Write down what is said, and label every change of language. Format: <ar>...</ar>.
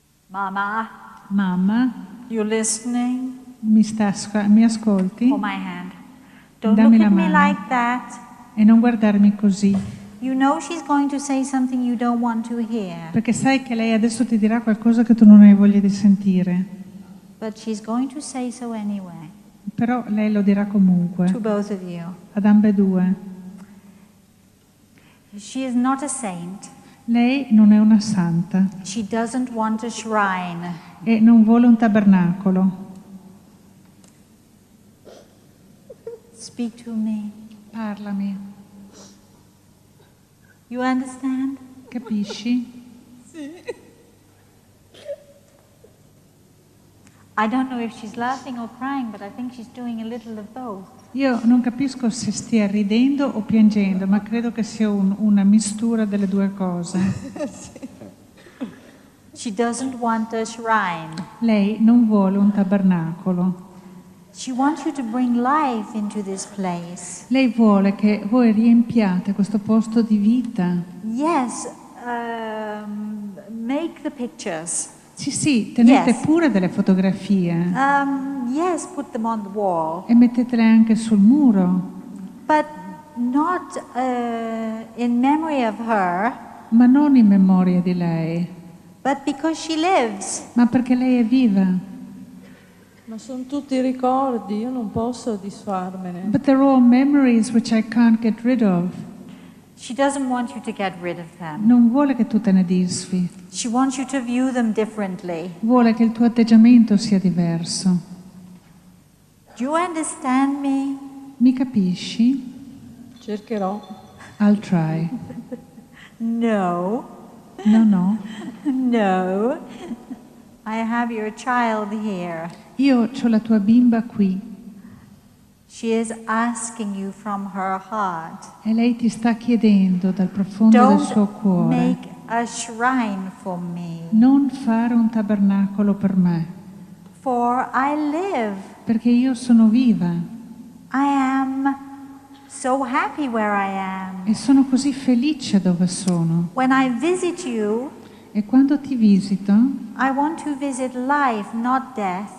<en>Mama,</en> <it>Mamma,</it> <en>you listening?</en> <it>mi ascolti?</it> <en>Hold my hand. Don't</en> <it>Dammi</it> <en>look</en> <it>la</it> <en>at me</en> <it>mano.</it> <en>like that.</en> <it>E non guardarmi così,</it> <en>You know she's going to say something you don't want to hear,</en> <it>perché sai che lei adesso ti dirà qualcosa che tu non hai voglia di sentire.</it> <en>but she's going to say so anyway,</en> <it>Però lei lo dirà comunque,</it> <en>to both of you.</en> <it>ad ambedue.</it> <en>She is not a saint.</en> <it>Lei non è una santa</it> <en>She doesn't want a shrine.</en> <it>e non vuole un tabernacolo.</it> <en>Speak to me.</en> <it>Parlami,</it> <en>You understand?</en> <it>capisci?</it> <en>I don't know if she's laughing or crying, but I think she's doing a little of both.</en> <it>Io non capisco se stia ridendo o piangendo, ma credo che sia una mistura delle due cose.</it> <en>She doesn't want a shrine.</en> <it>Lei non vuole un tabernacolo.</it> <en>She wants you to bring life into this place.</en> <it>Lei vuole che voi riempiate questo posto di vita.</it> <en>Yes, make the pictures.</en> <it>Sì, tenete</it> <en>Yes.</en> <it>pure delle fotografie</it> <en>Yes, put them on the wall,</en> <it>e mettetele anche sul muro,</it> <en>but not in memory of her,</en> <it>ma non in memoria di lei,</it> <en>but because she lives.</en> <it>ma perché lei è viva. Ma sono tutti ricordi, io non posso disfarmene.</it> <en>But they're all memories which I can't get rid of. She doesn't want you to get rid of them.</en> <it>Non vuole che tu te ne disfi,</it> <en>She wants you to view them differently.</en> <it>vuole che il tuo atteggiamento sia diverso.</it> <en>Do you understand me?</en> <it>Mi capisci? Cercherò.</it> <en>I'll try. No.</en> <it>No.</it> <en>No. I have your child here.</en> <it>Io ho la tua bimba qui</it> <en>She is asking you from her heart.</en> <it>e lei ti sta chiedendo dal profondo del suo</it> <en>Don't</en> <it>cuore:</it> <en>make a shrine for me,</en> <it>non fare un tabernacolo per me,</it> <en>for I live.</en> <it>perché io sono viva</it> <en>I am so happy where I am.</en> <it>e sono così felice dove sono.</it> <en>When I visit you,</en> <it>E quando ti visito,</it> <en>I want to visit life, not death.</en>